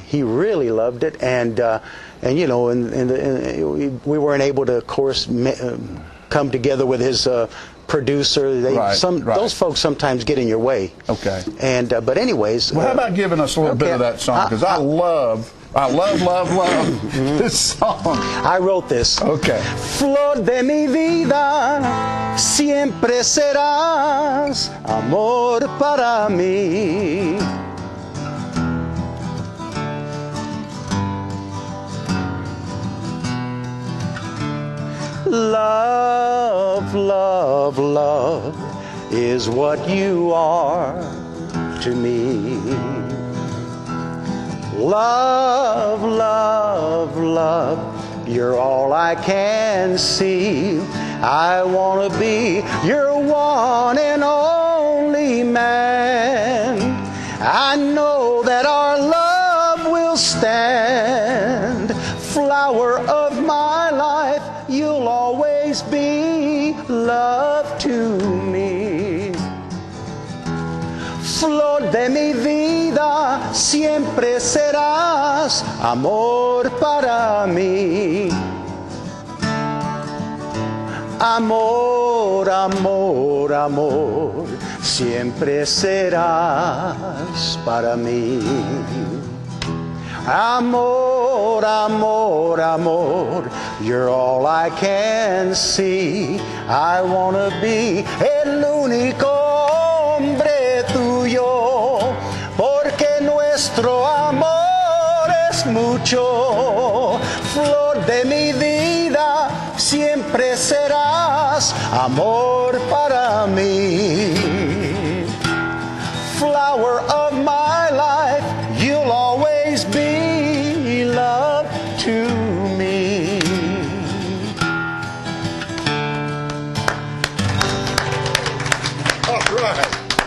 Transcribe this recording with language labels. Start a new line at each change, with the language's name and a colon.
English: He really loved it, and you know, we weren't able to, of course, come together with his producer. Those folks sometimes get in your way. Okay. And but anyways, well, how about giving us a little bit of that song, because I love this song. I wrote this. Okay.
Spanish: Flor de mi vida, siempre serás amor para mí.
English: Love, love, love is what you are to me. Love, love, love, you're all I can see. I want to be your one and only man. I know that our love will stand. Flower of my life, you'll always be love to me.
Spanish: Flor de mi vida, siempre serás amor para mí. Amor, amor, amor, siempre serás para mí. Amor, amor, amor,
English: you're all I can see. I wanna be
Spanish: el único hombre tuyo, porque nuestro amor es mucho. Flor de mi vida, siempre serás amor para me.
English: Flower of my life, you'll always be love to me. All right.